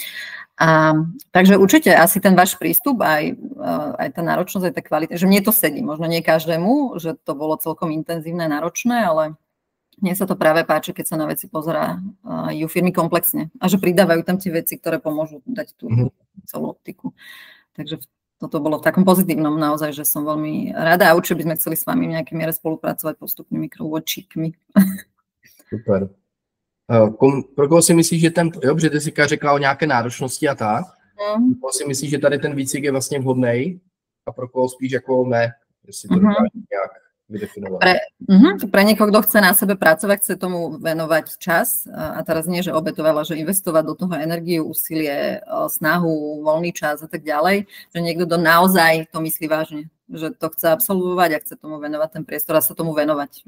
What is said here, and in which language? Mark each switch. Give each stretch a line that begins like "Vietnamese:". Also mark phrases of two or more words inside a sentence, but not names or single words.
Slovak: Takže určite asi ten váš prístup, aj tá náročnosť, aj tá kvalita, že mne to sedí, možno nie každému, že to bolo celkom intenzívne, náročné, ale mne sa to práve páči, keď sa na veci pozerajú firmy komplexne a že pridávajú tam tie veci, ktoré pomôžu dať tú celú optiku. Takže toto bolo v takom pozitívnom naozaj, že som veľmi rada a určite by sme chceli s vami v nejakej miere spolupracovať postupnými krôčikmi. Super.
Czech: Pro koho si myslíš, že ten, že ty si řekla o nějaké náročnosti a tak, pro koho si myslíš, že tady ten výcvik je vlastně vhodnej a pro koho spíš jako ne, jestli to dokáže nějak vydefinovať.
Slovak: Pre niekoho, kto chce na sebe pracovať, chce tomu venovať čas a teraz nie, že obetovala, že investovať do toho energiu, úsilie, snahu, voľný čas a tak ďalej, že niekto naozaj to myslí vážne, že to chce absolvovať a chce tomu venovať ten priestor a sa tomu venovať.